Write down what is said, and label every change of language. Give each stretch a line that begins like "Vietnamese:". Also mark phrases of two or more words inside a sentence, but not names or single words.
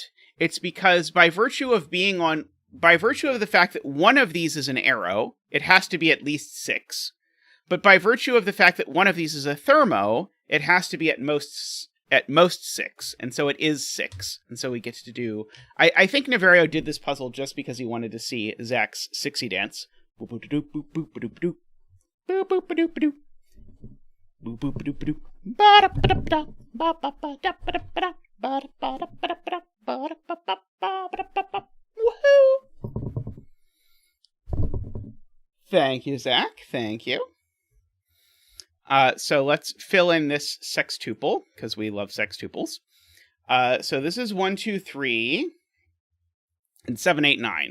English: It's because by virtue of the fact that one of these is an arrow, it has to be at least 6. But by virtue of the fact that one of these is a thermo, it has to be at most 6. And so it is 6. And so we get to do... I think Niverio did this puzzle just because he wanted to see Zach's 6y dance. Boop boop doop boop boop boop doop boop boop boop doop boop boop boop doop ba da ba da ba ba ba da ba da ba da ba da ba da ba da ba da ba da ba da ba. Woohoo! Thank you, Zach. Thank you. So let's fill in this sextuple, because we love sextuples. So this is 1, 2, 3, and 7, 8, 9.